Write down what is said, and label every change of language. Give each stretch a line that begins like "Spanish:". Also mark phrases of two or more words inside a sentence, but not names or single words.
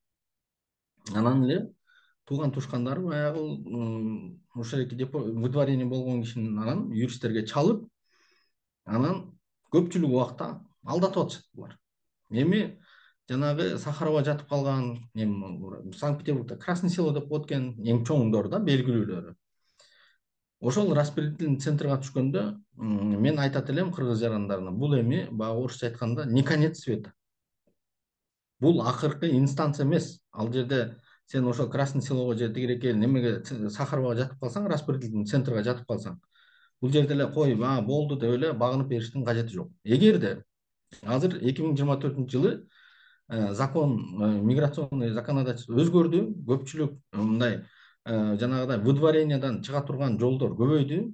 Kyrgyz: Анан эле тууган тушкандары баягы ошол эки выдворение болгон кишинин анан юристтерге чалып, анан көпчүлүк убакта алдатып атышат булар. Эми жанагы Сахарова жатып калган, Санкт-Петербургда Красный село деп коет экен, эң чоңдору да, белгилүүлөрү. Ошол распределительный центрга түшкөндө мен айтат элем кыргыз жарандарына, бул эми баягы орусча айтканда
Russian: не конец света.
Kyrgyz: Бул акыркы инстанция эмес. Ал жерде сен ошол Красный селого же тигиреке немеге Сахаровага жатып калсаң, распределительный центрга жатып калсаң, бул жерде эле кой, болду деп эле багынып бериштин кажети жок. Эгерде азыр 2024 жылы закон,
Russian: миграционный законодательство
Kyrgyz: өзгөрдү, көпчүлүк мындай жанагыдай выдворениядан чыга турган жолдор көбөйдү.